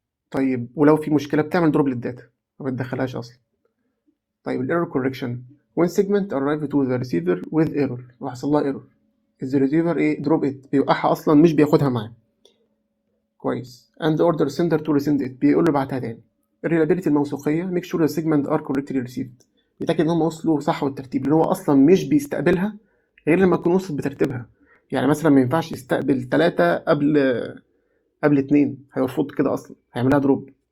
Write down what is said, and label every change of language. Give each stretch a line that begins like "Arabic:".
Arabic: طيب ولو في مشكله بتعمل دروب للداتا ما بتدخلهاش اصلا. طيب الايرور كوركشن
English: when segment arrive to the receiver with error،
Arabic: وحصل لها ايرور،
English: the receiver
Arabic: ايه دروب ات، بيوقعها اصلا مش بياخدها معاه. كويس.
English: and order sender to resend it،
Arabic: بيقول له بعتها تاني. الريلابيلتي الموثوقيه
English: make sure the segment are correctly received،
Arabic: يتاكد ان هم وصلوا صح والترتيب، لان هو اصلا مش بيستقبلها غير لما تكون وصلت بترتيبها. يعني مثلا ما ينفعش يستقبل 3 قبل 2، هيرفض كده اصلا، هيعملها دروب.